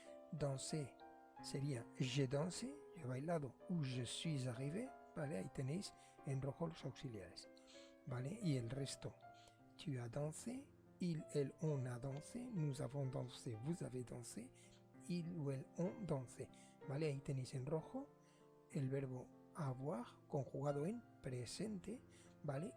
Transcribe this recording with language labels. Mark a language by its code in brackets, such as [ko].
[fr] Danser [es] sería [fr] j'ai dansé, [es] yo he bailado, [fr] ou je suis arrivé, [es] ¿vale? Ahí tenéis en rojo los auxiliares, ¿vale? Y el resto, [fr] tu as dansé, il, elle, on a dansé, nous avons dansé, vous avez dansé, il ou elle ont dansé, [es] ¿vale? Ahí tenéis en rojo el verbo avoir conjugado en presente, ¿vale?